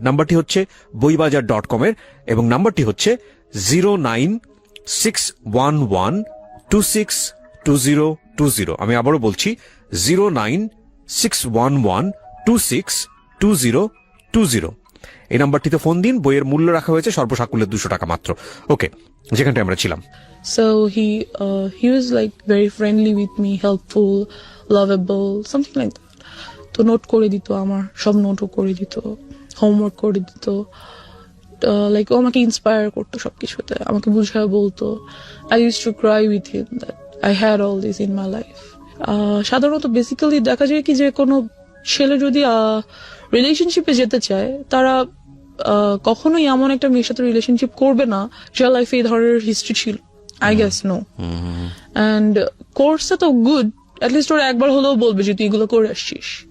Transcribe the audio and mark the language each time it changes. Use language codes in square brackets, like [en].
[bn] নাম্বারটি হচ্ছে boibajar.com এর এবং নাম্বারটি হচ্ছে 09611262020। আমি আবারও বলছি 09611262020। এই নাম্বারটিতে ফোন দিন। বইয়ের মূল্য রাখা হয়েছে সর্বসাকুল্যে 200 টাকা মাত্র। ওকে, যেখানটা আমরা ছিলাম। [en] So he was like very friendly with me, helpful, lovable, something like that. [bn] তো নোট করে দিত, আমার সব নোটও করে দিত, হোমওয়ার্ক করে দিত, লাইক ও আমাকে ইন্সপায়ার করতো সবকিছুতে, আমাকে বুঝায় বলতো। [en] I used to cry with him that I had all this in my life. [bn] সাধারণত বেসিক্যালি দেখা যায় কি যে কোনো ছেলে যদি রিলেশনশিপে যেতে চায়, তারা কখনোই এমন একটা মেয়ের সাথে রিলেশনশিপ করবে না যার লাইফে এই ধরনের হিস্ট্রি ছিল। [en] I guess no. [bn] অ্যান্ড কোর্সে তো গুড, অ্যাটলিস্ট ওরা একবার হলেও বলবে যে তুই এগুলো করে আসছিস।